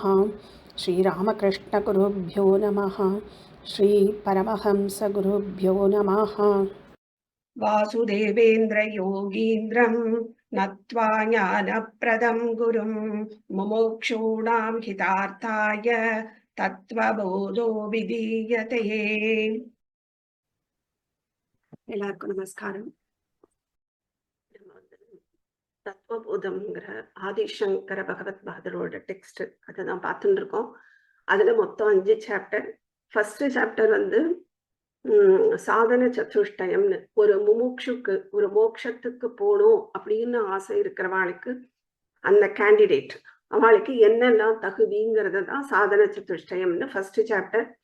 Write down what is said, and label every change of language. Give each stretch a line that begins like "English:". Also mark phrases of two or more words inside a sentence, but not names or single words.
Sanskrit: श्री रामकृष्ण गुरुभ्यो नमः। श्री परमहंस गुरुभ्यो नमः। वासुदेवेन्द्र योगीन्द्रं नत्वा ज्ञानप्रदं गुरुं मुमुक्षूणां हितार्थाय तत्त्वबोधो विधीयते।
Tamil: எல்லாருக்கும் நமஸ்காரம். தத்துவபோதம்ங்கிற ஆதிசங்கர பகவத் பகதரோட டெக்ஸ்ட் அதுதான் பார்த்துட்டு இருக்கோம். அதுல மொத்தம் 5 சாப்டர்.
English: first chapter
Tamil: வந்து சாதன சதுஷ்டயம்னு, ஒரு முமுட்சுக்கு ஒரு மோட்சத்துக்கு போகணும் அப்படின்னு ஆசை இருக்கிறவாளுக்கு அந்த கேண்டிடேட் அவளுக்கு என்னெல்லாம் தகுதிங்கிறது தான் சாதன சதுஷ்டயம்னு
English: first chapter.